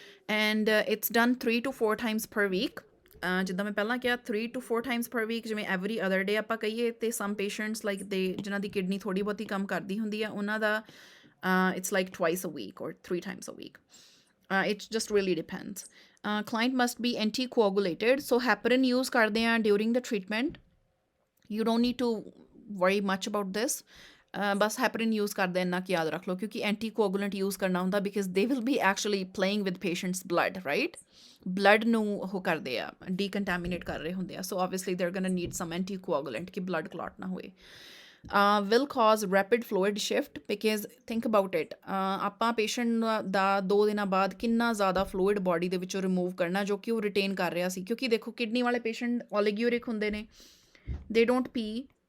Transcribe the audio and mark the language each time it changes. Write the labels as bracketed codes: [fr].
[en] and it's done 3 to 4 times per week [pa] ਜਿੱਦਾਂ ਮੈਂ ਪਹਿਲਾਂ ਕਿਹਾ [en] 3 to 4 times per week ਜਿਵੇਂ every other day [pa] ਆਪਾਂ ਕਹੀਏ ਤੇ [en] some patients like they [pa] ਜਿਨ੍ਹਾਂ ਦੀ ਕਿਡਨੀ ਥੋੜ੍ਹੀ ਬਹੁਤੀ ਕੰਮ ਕਰਦੀ ਹੁੰਦੀ ਆ ਉਹਨਾਂ ਦਾ [en] it's like twice a week or 3 times a week It just really depends. Client must be anticoagulated. So heparin use [pa] ਕਰਦੇ ਆ [en] during the treatment. You don't need to worry much about this. [pa] Bus ਹੈਪਰਿਨ use ਕਰਦੇ ਇੰਨਾ ਕਿ ਯਾਦ ਰੱਖ ਲਓ ਕਿਉਂਕਿ anti ਕੋਆਗੂਲੈਂਟ use ਕਰਨਾ ਹੁੰਦਾ [en] because they will be actually playing with patients blood right [pa] blood ਨੂੰ ਉਹ ਕਰਦੇ ਆ ਡੀਕੰਟੈਮੀਨੇਟ ਕਰ ਰਹੇ ਹੁੰਦੇ ਆ [en] so obviously they are gonna need some anti coagulant [pa] ਕਿ ਬਲੱਡ ਕਲੌਟ ਨਾ ਹੋਏ [en] will cause rapid fluid shift because think about it [pa] ਆਪਾਂ ਪੇਸ਼ੈਂਟ ਦਾ 2 ਦਿਨਾਂ ਬਾਅਦ ਕਿੰਨਾ ਜ਼ਿਆਦਾ ਫਲੂਇਡ ਬਾਡੀ ਦੇ ਵਿੱਚੋਂ ਰਿਮੂਵ ਕਰਨਾ ਜੋ ਕਿ ਉਹ ਰਿਟੇਨ ਕਰ ਰਿਹਾ ਸੀ ਕਿਉਂਕਿ ਦੇਖੋ ਕਿਡਨੀ ਵਾਲੇ ਪੇਸ਼ੈਂਟ ਓਲੀਗਿਊਰਿਕ ਹੁੰਦੇ ਨੇ [en] they don't pee